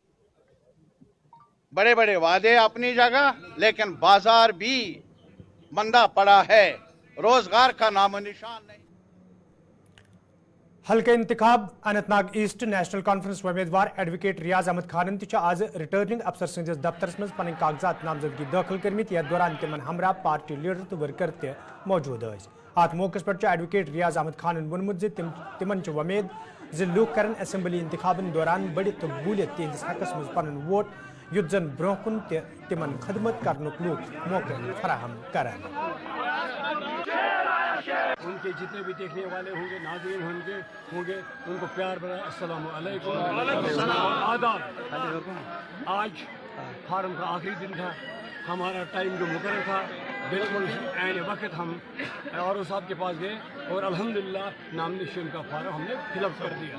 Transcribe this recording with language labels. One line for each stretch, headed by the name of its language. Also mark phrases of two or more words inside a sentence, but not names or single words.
Urdu: بڑے بڑے وعدے اپنی جگہ، لیکن بازار بھی مندا پڑا ہے، روزگار کا نام و نشان نہیں.
Kashmiri: हल्का इंतखाब अनंतनाग ईस्ट नेशनल कॉन्फ्रेंस उम्मीदवार एडवोकेट रियाज अहमद खान आज
English: returning officer
Kashmiri: सदस दफ्तर मज पन कागजात नामजदगी दाखिल करमित। यथ दौरान तिमन हमरा
English: party leader
Kashmiri: तो वर्कर ते मौजूद अत मौके पे एडवोकेट रियाज अहमद खान वोनमुत तिमन वमेद ज लूक करन असेंबली इंतखाबन दौरान बड़ी कबूलियत तिहंदिस हकस मज पन वोट युद्ध जन ब्रोह कुन तिमन खदमत करनुक लूक मौके फराहम करन।
Urdu: ان کے جتنے بھی دیکھنے والے ہوں گے، ناظرین ہوں گے ان کو پیار بھرا
Arabic: السلام علیکم
Urdu: آداب. آج فارم کا آخری دن تھا، ہمارا ٹائم جو مقرر تھا بالکل عین وقت ہم آر صاحب کے پاس گئے اور الحمدللہ نامینیشن کا فارم ہم نے فل اپ کر دیا.